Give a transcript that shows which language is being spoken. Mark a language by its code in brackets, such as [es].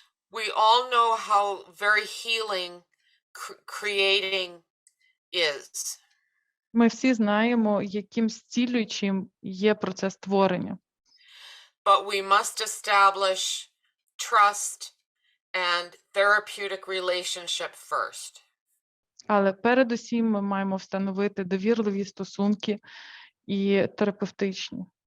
[en] We all know how very healing creating is. [uk] Ми всі знаємо, яким зцілюючим є процес творення. [en] But we must establish trust and therapeutic relationship first. [uk] Але передусім ми маємо встановити довірливі стосунки і терапевтичні.